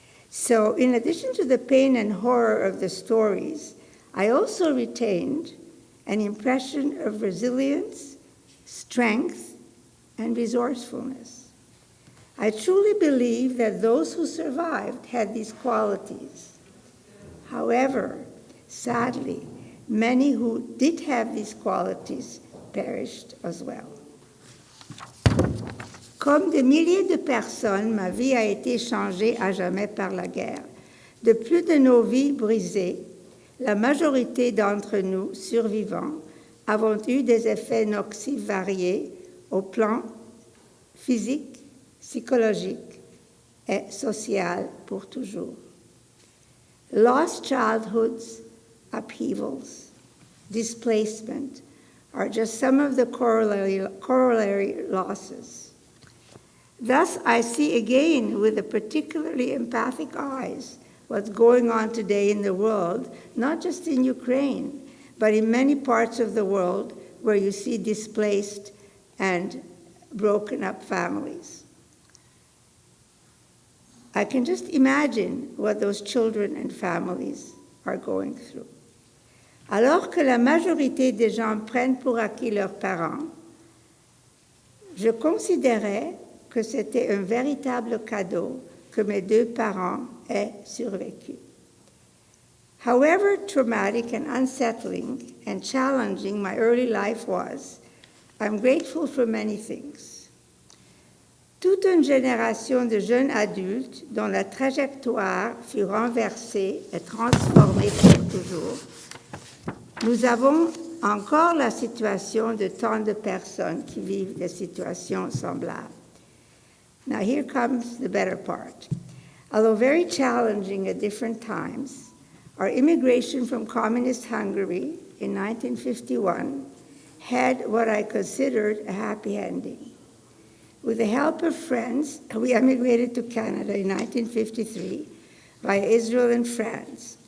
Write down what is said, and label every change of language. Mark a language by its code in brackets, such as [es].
[en] So in addition to the pain and horror of the stories, I also retained an impression of resilience, strength, and resourcefulness. I truly believe that those who survived had these qualities. However, sadly, many who did have these qualities perished as well. [fr] Comme des milliers de personnes, ma vie a été changée à jamais par la guerre. De plus de nos vies brisées, la majorité d'entre nous, survivants, avons eu des effets nocifs variés au plan physique, psychologique et social pour toujours. [en] Lost childhoods, upheavals, displacement are just some of the corollary losses. Thus, I see again with a particularly empathic eyes what's going on today in the world, not just in Ukraine, but in many parts of the world where you see displaced and broken up families. I can just imagine what those children and families are going through. [fr] Alors que la majorité des gens prennent pour acquis leurs parents, je considérais que c'était un véritable cadeau que mes deux parents aient survécu. [en] However traumatic and unsettling and challenging my early life was, I'm grateful for many things. [fr] Toute une génération de jeunes adultes dont la trajectoire fut renversée et transformée pour toujours. Nous avons encore la situation de tant de personnes qui vivent des situations semblables. [en] Now here comes the better part. Although very challenging at different times, our immigration from communist Hungary in 1951 had what I considered a happy ending. With the help of friends, we emigrated to Canada in 1953 via Israel and France.